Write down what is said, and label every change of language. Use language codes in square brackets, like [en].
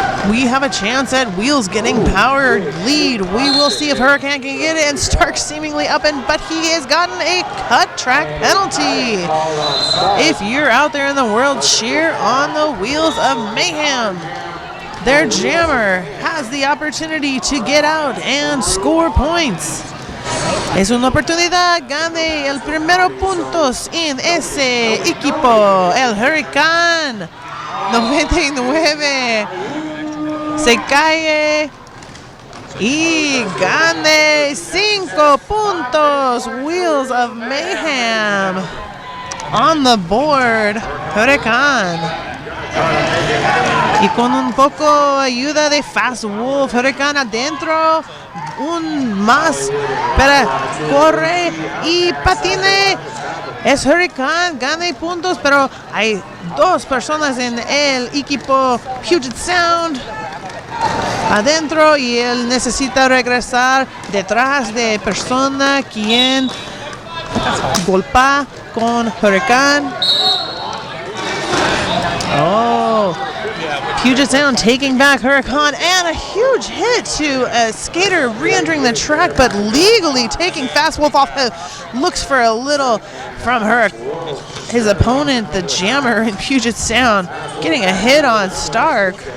[en] We have a chance at Wheels getting power lead. We will see if Hurricane can get it, and Stark seemingly up, but he has gotten a cut track penalty. If you're out there in the world, cheer on the Wheels of Mayhem. Their jammer has the opportunity to get out and score points. [es] Es una oportunidad, gane el primero puntos en ese equipo, el Hurricane. 99, se cae y gane 5 puntos. [en] Wheels of Mayhem on the board, Hurricane. [es] Y con un poco ayuda de Fast Wolf, Hurricane adentro. Un más, pero corre y patine. Es Hurricane, gana puntos, pero hay 2 personas en el equipo Puget Sound adentro y él necesita regresar detrás de persona quien golpea con Hurricane. [en] Oh, Puget Sound taking back Hurricane, and a huge hit to a skater re-entering the track, but legally taking Fast Wolf off. Looks for a little from his opponent, the jammer in Puget Sound, getting a hit on Stark.